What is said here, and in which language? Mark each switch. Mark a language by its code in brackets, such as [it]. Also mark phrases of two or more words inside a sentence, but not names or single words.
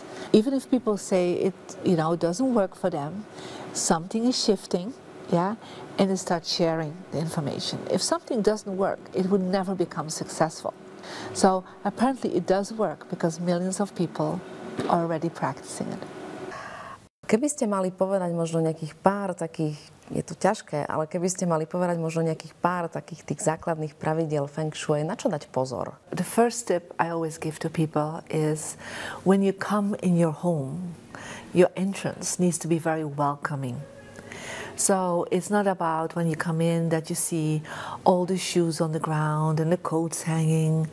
[en] Even if people say it, doesn't work for them, something is shifting, yeah, and they start sharing the information. If something doesn't work, it would never become successful. So apparently it does work because millions of people are already practicing it. [sk] Keby ste mali povedať možno nejakých pár takých, je to ťažké, ale keby ste mali povedať možno nejakých pár takých tých základných pravidiel Feng Shui, na čo dať pozor? [en] The first tip I always give to people is when you come in your home, your entrance needs to be very welcoming. So it's not about when you come in that you see all the shoes on the ground and the coats hanging.